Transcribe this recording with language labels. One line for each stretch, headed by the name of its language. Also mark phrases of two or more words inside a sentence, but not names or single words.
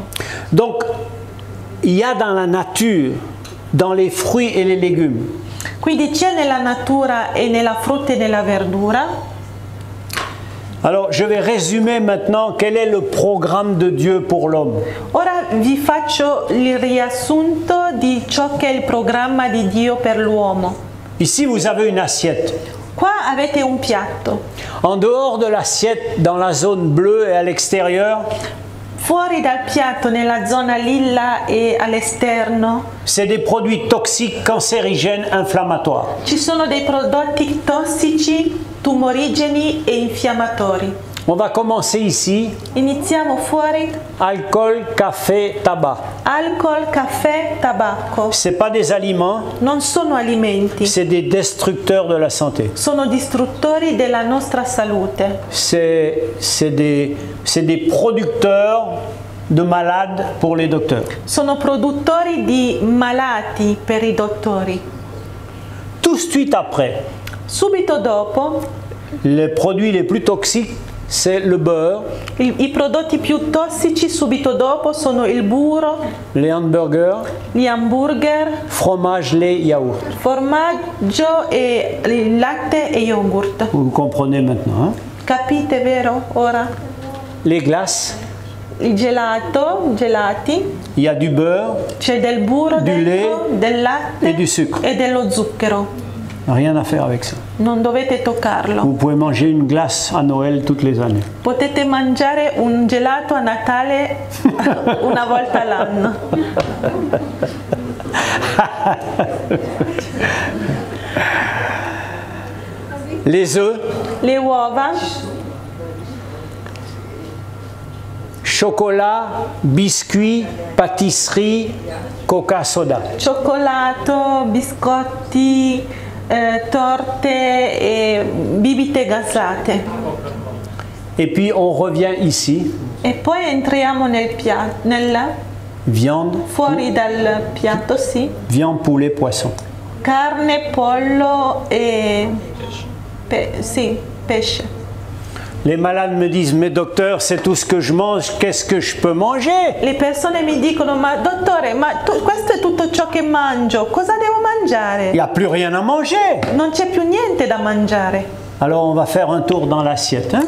French: Donc, il y a dans la nature, dans les fruits et les légumes,
Italian: quindi c'è nella natura e nella frutta e nella verdura
French: Alors, je vais résumer maintenant quel est le programme de Dieu pour l'homme.
Italian: Ora vi faccio il riassunto di ciò che è il programma di Dio per l'uomo.
French: Ici, vous avez une assiette.
Italian: Qua avete un piatto.
French: En dehors de l'assiette, dans la zone bleue et à l'extérieur,
Italian: Fuori dal piatto, nella zona lilla e all'esterno,
French: c'est des produits toxiques, cancérigènes, inflammatoires.
Italian: ci sono dei prodotti tossici, tumorigeni e infiammatori.
French: On va commencer ici.
Italian: Iniziamo fuori.
French: Alcool, café, tabac.
Italian: Alcol, caffè, tabacco.
French: Ce n'est pas des aliments,
Italian: Non sono alimenti,
French: c'est des destructeurs de la santé.
Italian: sono distruttori della nostra salute.
French: C'est des producteurs de malades pour les docteurs.
Italian: Sono produttori di malati per i dottori.
French: Tout de suite après,
Italian: Subito dopo,
French: les produits les plus toxiques, c'est le beurre,
Italian: i prodotti più tossici subito dopo sono il burro,
French: les hamburgers,
Italian: gli hamburger,
French: fromage, lait, yaourt.
Italian: formaggio e il latte e yogurt.
French: Vous comprenez maintenant, hein?
Italian: Capite, vero? Ora
French: Les glaces,
Italian: il gelato, gelati,
French: il y a du beurre,
Italian: c'è del burro
French: Du
Italian: dentro,
French: lait
Italian: del latte
French: et du sucre.
Italian: e dello zucchero.
French: rien à faire avec ça.
Italian: Non dovete toccarlo.
French: Vous pouvez manger une glace à Noël toutes les années.
Italian: Potete mangiare un gelato a Natale una volta all'anno.
French: Les œufs,
Italian: Le uova,
French: chocolat, biscuits, pâtisserie, coca, soda.
Italian: cioccolato, biscotti, torte e bibite gassate.
French: Et puis on revient ici,
Italian: E poi entriamo nel nella
French: viande,
Italian: fuori dal piatto, sì.
French: viande, poulet, poisson.
Italian: Carne, pollo e sì, pesce.
French: Les malades me disent, mais docteur, c'est tout ce que je mange, qu'est-ce que je peux manger?
Italian: Le persone mi dicono, ma dottore, questo è tutto ciò che mangio, cosa devo mangiare?
French: Il n'y a plus rien à manger.
Italian: Non c'è più niente da mangiare.
French: Alors on va faire un tour dans l'assiette, hein?